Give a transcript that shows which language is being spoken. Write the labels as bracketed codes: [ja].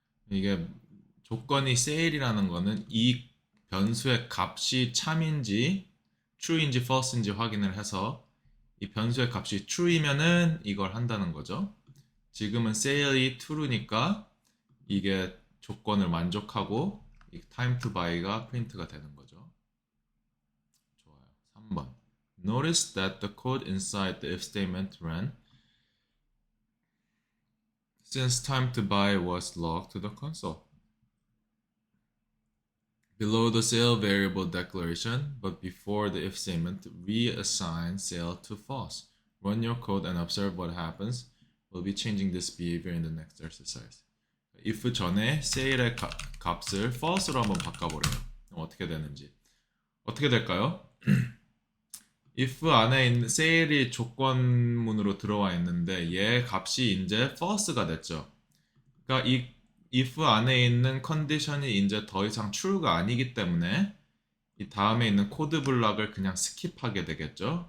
[ko] 이게 조건이 sale이라는 거는 이 변수의 값이 참인지 true인지 false인지 확인을 해서 이 변수의 값이 true이면은 이걸 한다는 거죠. 지금은 sale이 true니까 이게 조건을 만족하고 이 [en] time to buy [ko] 가 프린트가 되는 거죠. 좋아요. 3번. [en] Notice that the code inside the if statement ran since time to buy was logged to the console. Below the sale variable declaration, but before the if statement, reassign sale to false. Run your code and observe what happens. We'll be changing this behavior in the next exercise. [ko] if 전에 sale의 값을 false로 한번 바꿔보래요. 그럼 어떻게 되는지. 어떻게 될까요? if 안에 있는 sale이 조건문으로 들어와 있는데 얘 값이 이제 false가 됐죠. 그러니까 이 if 안에 있는 컨디션이 이제 더 이상 true가 아니기 때문에 이 다음에 있는 코드 블럭을 그냥 스킵하게 되겠죠.